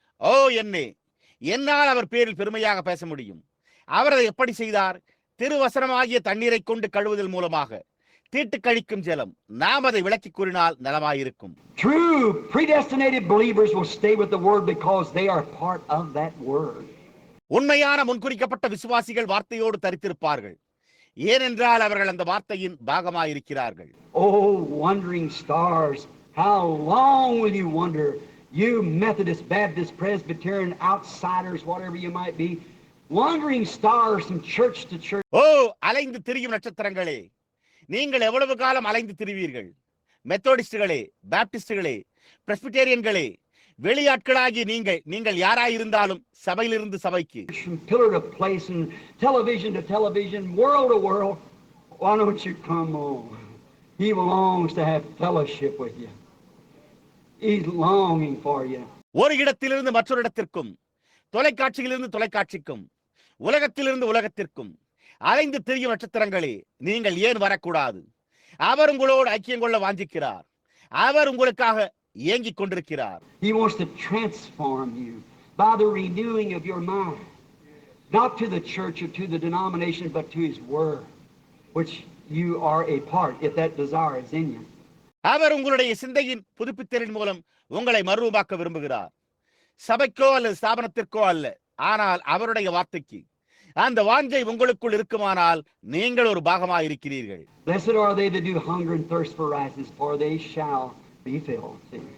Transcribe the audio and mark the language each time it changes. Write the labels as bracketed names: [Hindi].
[Tamil] ஓ என்னே, என்னால் அவர் பேரில் பெருமையாக பேச முடியும். அவர் அதை எப்படி செய்தார்? திருவசனமாகிய தண்ணீரை கொண்டு கழுவுதல் மூலமாக. தீட்டு கழிக்கும் ஜலம். நாம் அதை விளக்கி கூறினால் நலமாயிருக்கும். [English] True predestinated believers will stay with the word because they are part of that word. [Tamil] உண்மையான முன்குறிக்கப்பட்ட விசுவாசிகள் வார்த்தையோடு தரித்திருப்பார்கள், ஏனென்றால் அவர்கள் அந்த வார்த்தையின் பாகமாயிருக்கிறார்கள். [English] Oh, wandering stars, how long will you wander? You Methodist, Baptist, Presbyterian, outsiders, whatever you might be, wandering stars from church to church. [Tamil] ஓ, அலைந்து திரியும் நட்சத்திரங்களே, நீங்கள் எவ்வளவு காலம் அலைந்து திரிவீர்கள்? மெத்தோடிஸ்டுகளே, பாப்டிஸ்டுகளே, பிரஸ்பிட்டேரியன்களே, வெளியாட்களாகி நீங்கள் யாராயிருந்தாலும் சபையிலிருந்து சபைக்கு, [English] From pillar to place and television to television, world to world, why don't you come on? He longs to have fellowship with you. He's longing for you. [Tamil] ஒரு இடத்திலிருந்து மற்றொரு இடத்திற்கும், தொலைக்காட்சியிலிருந்து தொலைக்காட்சிக்கும், உலகத்திலிருந்து உலகத்திற்கும் அலைந்து திரியும் நட்சத்திரங்களே, நீங்கள் ஏன் வரக்கூடாது? அவர் உங்களோடு ஐக்கியம் கொள்ள வாஞ்சிக்கிறார். அவர் உங்களுக்காக ஏங்கிக் கொண்டிருக்கிறார். [English] He wants to transform you by the renewing of your mind, not to the church or to the denomination, but to His Word, which you are a part, if that desire is in you. [Tamil] அவர் உங்களுடைய சிந்தையின் புதுப்பித்தலின் மூலம் உங்களை மறுரூபாக்க விரும்புகிறார். சபைக்கோ அல்லது ஸ்தாபனத்திற்கோ அல்ல, ஆனால் அவருடைய வார்த்தைக்கு. அந்த வாஞ்சை உங்களுக்குள் இருக்குமானால் நீங்கள் ஒரு பாகமாக இருக்கிறீர்கள். [English] Blessed are they that do hunger and thirst for righteousness, for they shall be filled.